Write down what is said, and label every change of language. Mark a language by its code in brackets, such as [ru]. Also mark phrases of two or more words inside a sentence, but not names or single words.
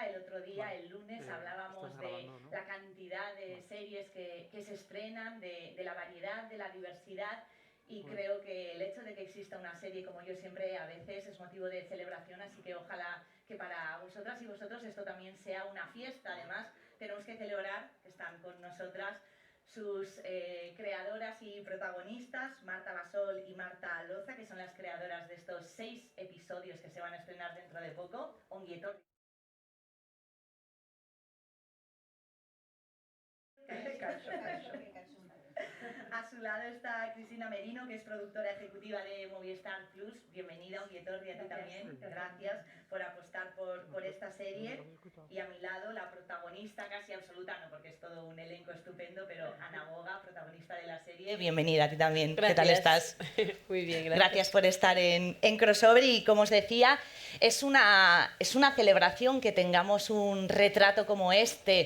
[es] El otro día, el lunes, hablábamos de la cantidad de series que se estrenan, de la variedad, de la diversidad, y creo que el hecho de que exista una serie como Yo siempre a veces es motivo de celebración, así que ojalá que para vosotras y vosotros esto también sea una fiesta. Además, tenemos que celebrar que están con nosotras sus creadoras y protagonistas, Marta Basol y Marta Loza, que son las creadoras de estos 6 episodios que se van a estrenar dentro de poco. [eu] Ongi etorri. [es] A su lado está Cristina Merino, que es productora ejecutiva de Movistar Plus. Bienvenida, [eu] ongi etorri, [es] a ti también. Gracias por apostar por esta serie. Y a mi lado, la protagonista casi absoluta, no porque es todo un elenco estupendo, pero Ana Boga, protagonista de la serie. Bienvenida a ti también. Gracias. ¿Qué tal estás? Muy bien, gracias. Gracias por estar en Crossover, y como os decía, es una celebración que tengamos un retrato como este,